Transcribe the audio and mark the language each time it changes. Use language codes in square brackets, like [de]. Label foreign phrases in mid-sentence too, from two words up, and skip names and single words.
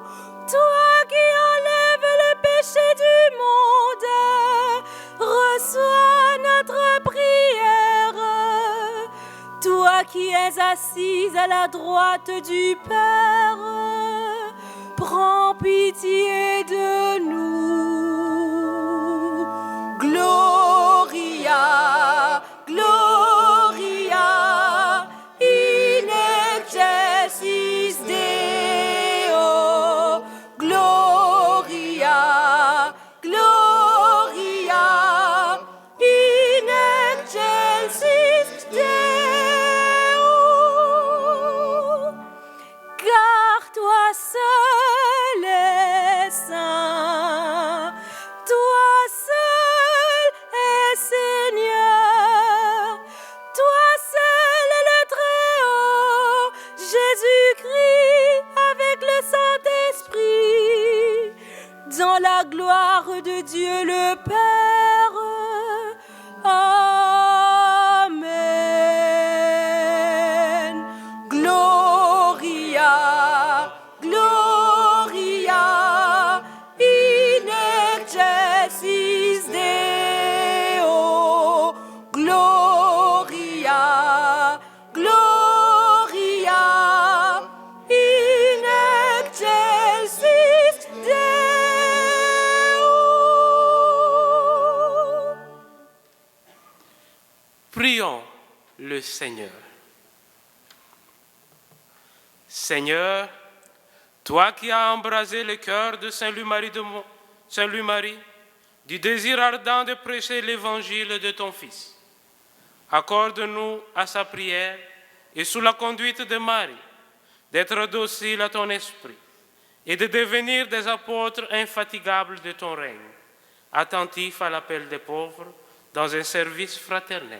[fr] Toi qui enlèves les péchés du monde, qui es assise à la droite du Père, prends pitié de nous. [la] Gloria, Gloria, in excelsis Deo. Gloria, Gloria, in excelsis Deo. [fr] Car toi seul es saint, toi seul es Seigneur, toi seul es le Très-Haut, Jésus-Christ avec le Saint-Esprit, dans la gloire de Dieu le Père. Amen. [la] Gloria, Gloria, in excelsis Deo. Gloria, Gloria, in excelsis Deo. [fr] Prions le Seigneur. Seigneur, toi qui as embrasé le cœur de Saint-Louis-Marie du désir ardent de prêcher l'évangile de ton Fils, accorde-nous à sa prière et sous la conduite de Marie d'être dociles à ton esprit et de devenir des apôtres infatigables de ton règne, attentifs à l'appel des pauvres dans un service fraternel.